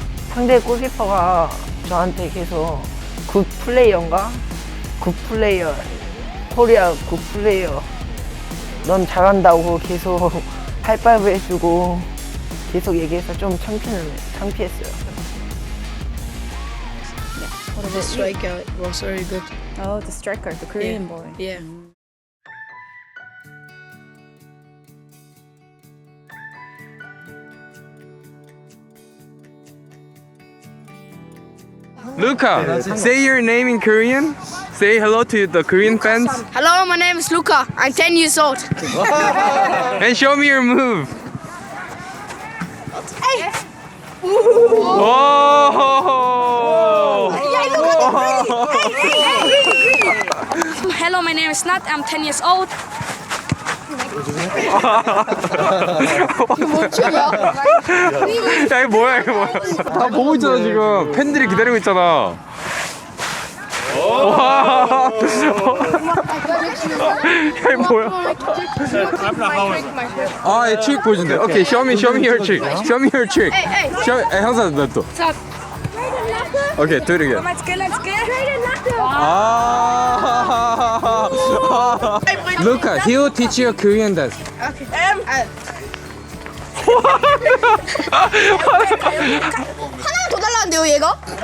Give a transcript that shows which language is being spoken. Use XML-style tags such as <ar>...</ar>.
<ko>상대 골키퍼가 저한테 계속 굿 플레이어인가? 굿 플레이어, 코리아 굿 플레이어, 넌 잘한다고 계속 하이파이브 해주고 계속 얘기해서 좀 창피했어요.</ko> <en>The striker was very good. Oh, the striker, the Korean boy. Yeah. Luca, say your name in Korean. Say hello to the Korean fans. Hello, my name is Luca. I'm 10 years old. And show me your move. Hey. Whoa! Hello, my name is Nat. I'm 10 years old.</en> <ko>야, 이거 뭐야, 이거 뭐야. 다 보고 있잖아, 지금. 팬들이 기다리고 있잖아. 와. 야, 이거 뭐야. 아, 얘 trick 보여준대.</ko> <en>오케이, show me your trick. Show me your trick.</en> <ko>형사, 나 또.</ko> <en>오케이, do it again. Luca, he will teach you a Korean dance.</en> <ko>하나 더 달라는데요, 얘가?</ko>